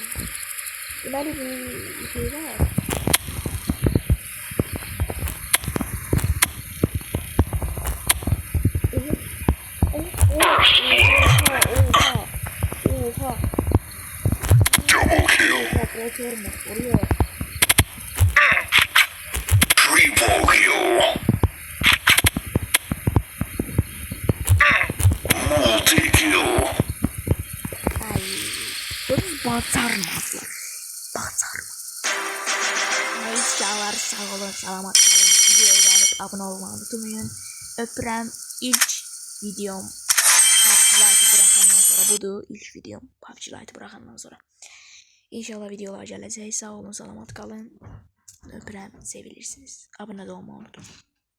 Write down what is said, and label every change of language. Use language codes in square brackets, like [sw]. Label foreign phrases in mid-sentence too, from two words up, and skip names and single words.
[tr] Gimana bir şey var? Oha. [en] Double kill. [tr] Oturma. Oraya. [en] Triple kill. Multi kill. [az] Ay. Bunu bacarmazlar. [tr] Neyse sağ olun, selamat kalın. Videoyu beğenip abone olmayı unutmayın. [az] Öpürəm. [tr] İlk videom PUBG Lite'ı bırakandan sonra budur. İlk videom PUBG Lite'ı bırakandan sonra. İnşallah videolar gələcək. [az] Sağ olun, salamat qalın. Öpürəm, sevilirsiniz. Abunə də olmağı unutmayın.